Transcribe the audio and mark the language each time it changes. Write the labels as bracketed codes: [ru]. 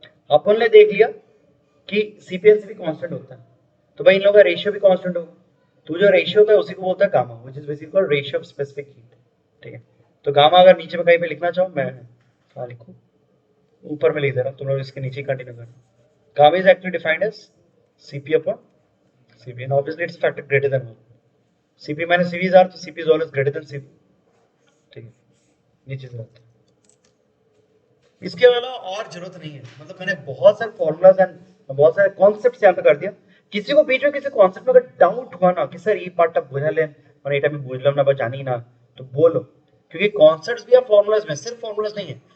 [hi] अपन ने देख लिया कि सीपीएनसी भी कांस्टेंट होता है, तो भाई इन लोगों का रेशियो भी कांस्टेंट होगा, तो जो रेशियो होता है उसी को बोलता है gamma, [en] which is basically called ratio of specific heat, [hi] ठीक है। तो गामा अगर नीचे में कहीं पे लिखना चाहो, मैं कहाँ लिखूं, ऊपर में लिख दे रहा हूँ, तुम लोग इसके नीचे कंटिन्यू करना। [en] Gamma is actually defined as Cp upon Cv, and obviously it's a factor greater than 1. Cp minus Cv is R, तो Cp is always greater than Cv, ठीक है। [hi] ये चीज रहता है, इसके अलावा और जरूरत नहीं है, मतलब मैंने बहुत सारे फॉर्मूलाज एंड बहुत सारे कॉन्सेप्ट्स यहाँ पे कर दिया। किसी को बीच में किसी कॉन्सेप्ट में अगर डाउट हुआ ना कि सर ये पार्ट आप बुझा लें और ये टाइम बुझ लो ना जानी ना, तो बोलो, क्योंकि कॉन्सेप्ट्स भी आप फॉर्मूलाज में, सिर्फ फॉर्मूलाज नहीं है।